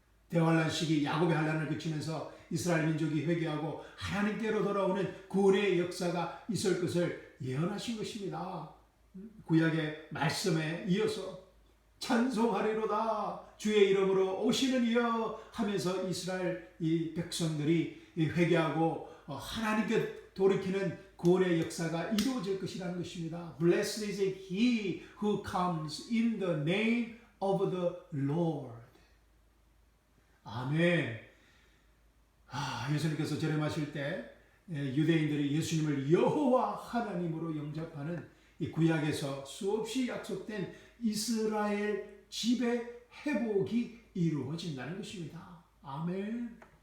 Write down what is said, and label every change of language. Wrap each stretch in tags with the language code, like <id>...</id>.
<ko>대환란 시기 야곱의 환란을 거치면서 이스라엘 민족이 회개하고 하나님께로 돌아오는 구원의 역사가 있을 것을 예언하신 것입니다. 구약의 말씀에 이어서 찬송하리로다 주의 이름으로 오시는 이여 하면서 이스라엘 이 백성들이 회개하고 하나님께 돌이키는 구원의 역사가 이루어질 것이라는 것입니다.</ko> <en>Blessed is he who comes in the name of the Lord.</en> <ko>아멘. 예수님께서 절임하실 때 유대인들이 예수님을 여호와 하나님으로 영접하는 이 구약에서 수없이 약속된 이스라엘 집의 회복이 이루어진다는 것입니다. 아멘.</ko>